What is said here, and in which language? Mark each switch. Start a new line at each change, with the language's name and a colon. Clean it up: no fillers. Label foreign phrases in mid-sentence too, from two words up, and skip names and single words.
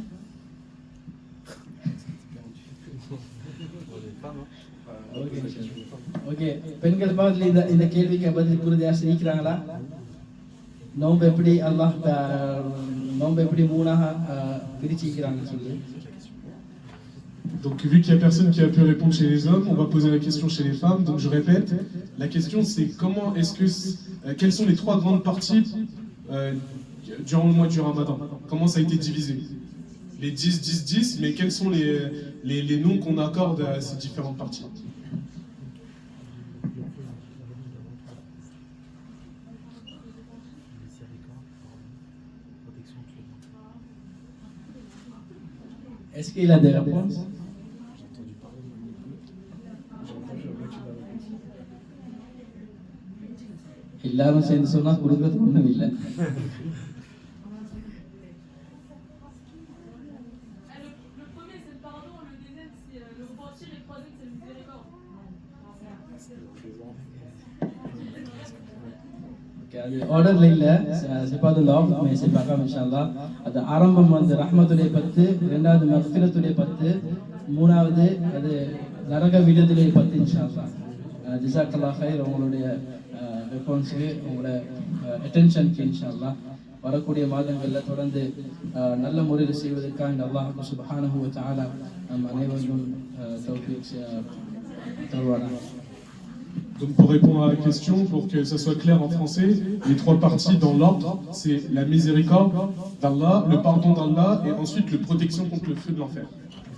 Tamil: ஓகே, பெண்கள் பார்த்து இந்த கேள்விக்கு பதில் கூறுது யார் இருக்கிறாங்களா? நோன்பு எப்படி அல்லாஹ் நோன்பு எப்படி மூணாக பிரிச்சிக்கிறாங்கன்னு சொல்லி.
French: Donc vu qu'il n'y a personne qui a pu répondre chez les hommes, on va poser la question chez les femmes. Donc je répète, la question c'est quelles sont les 3 grandes parties durant le mois du Ramadan? Comment ça a été divisé? Les 10-10-10, mais quels sont les noms qu'on accorde à ces différentes parties? Est-ce qu'il a des réponses?
Tamil: எல்லாரும் சேர்ந்து சொன்னா கொடுக்கறதுக்கு ஒன்றும் இல்லை.
French: Le premier c'est le pardon, le deuxième c'est le repentir et le troisième c'est le miséricorde.
Tamil: அது ஆர்டர்ல இல்ல, சிபாது லாப் மே சிபாகா
Arabic: إن شاء الله.
Tamil: அது ஆரம்பம் வந்து ரஹ்மத்துடைய 10, இரண்டாவது மக்ஃபிரத்துடைய 10, மூணாவது அது நரக விடுதலை 10
Arabic: إن شاء الله. جزاك الله خير
Tamil: உங்களுடைய ரெஸ்பான்ஸ்க்கு, உங்களோட அட்டென்ஷனுக்கு
Arabic: إن شاء الله.
Tamil: வரக்கூடிய மாதங்களில் தொடர்ந்து நல்ல முறையில் செய்வதற்காக
Arabic: الله سبحانه وتعالى
Tamil: நம் அனைவருக்கும் தௌஃபீக் தருவானாக.
French: Donc pour répondre à la question, pour que ça soit clair en français, les 3 parties dans l'ordre, c'est la miséricorde d'Allah, le pardon d'Allah et ensuite la protection contre le feu de l'enfer.